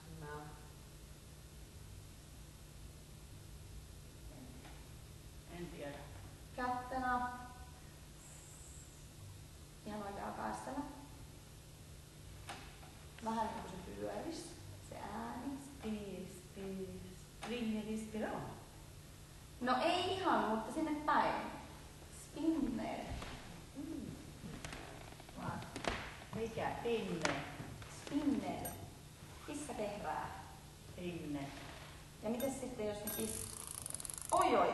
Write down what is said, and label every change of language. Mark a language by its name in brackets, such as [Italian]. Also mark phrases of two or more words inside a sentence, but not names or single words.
[Finnish] En tiedä. Kättenä. Ihan oikein alkaa ästellä. Vähän niin kuin se pyöris. Se ääni. [Swedish] Springer i spiral. [Finnish] No ei ihan, mutta sinne päin. Spinner. Mikä? Pinne. Spinner. Kissa kehrää. Pinne. Ja miten sitten jos ne Oi.